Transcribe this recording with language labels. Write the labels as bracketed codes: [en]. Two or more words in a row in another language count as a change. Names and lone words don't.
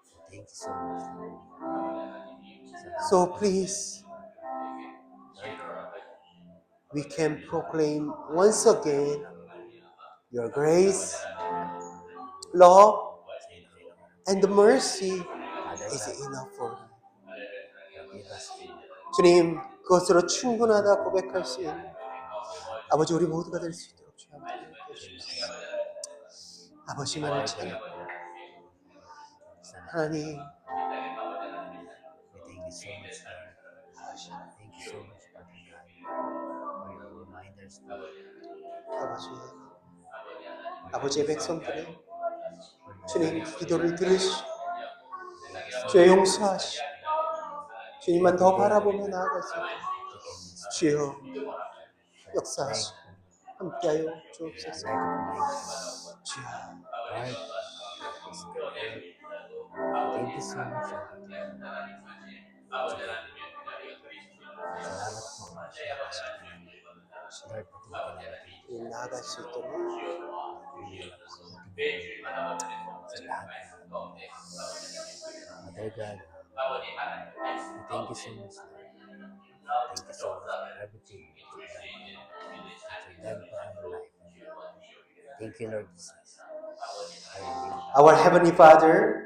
[en] So please, we can proclaim once again your grace, love, and mercy is enough for me. [ko] 주님, 그것으로 충분하다 고백할 수 있는 아버지 우리 모두가 될 수 있도록 주여 함께 해주십시오. 아버지만을 찬양. 하나님, 아버지의 백성들의 주님 기도를 들으시고 주의 용서하시고 주님만 더 바라보며 나아가서 주여 역사하시고 함께하여 주옵소서. 주여, [en] Lord, thank you so much. [tl] Salamat po. Lord, patuloy natin [ko] 이 나아갈 수 있도록 [tl] sa lahat. [en] Mother God, thank you so much, Lord. Thank you so much for everything that you've done for our life. Thank you, Lord Jesus. Hallelujah. Our Heavenly Father,